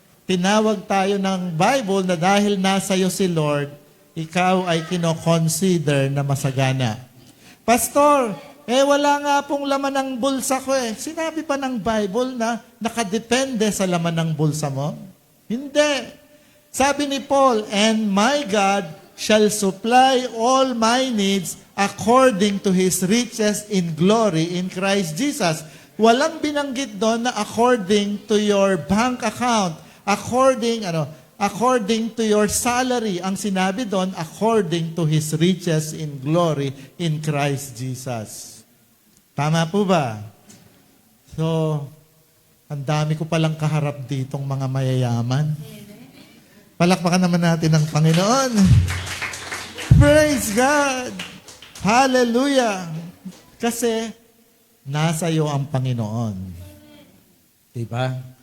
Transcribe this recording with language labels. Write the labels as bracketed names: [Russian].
[Filipino] Tinawag tayo ng Bible na dahil nasa iyo si Lord, ikaw ay kino-consider na masagana. Pastor, Wala nga pong laman ng bulsa ko eh. Sinabi pa ng Bible na nakadepende sa laman ng bulsa mo? Hindi. Sabi ni [English] Paul, "And my God shall supply all my needs according to His riches in glory in Christ Jesus." [Filipino] Walang binanggit doon na [English] according to your bank account, according to your salary. [Filipino] Ang sinabi doon, [English] according to His riches in glory in Christ Jesus. [Filipino] Tama po ba? So, ang dami ko palang kaharap ditong mga mayayaman. Palakpakan naman natin ang Panginoon. [English] Praise God! [Filipino] Hallelujah! Kasi, nasa iyo ang Panginoon. Diba?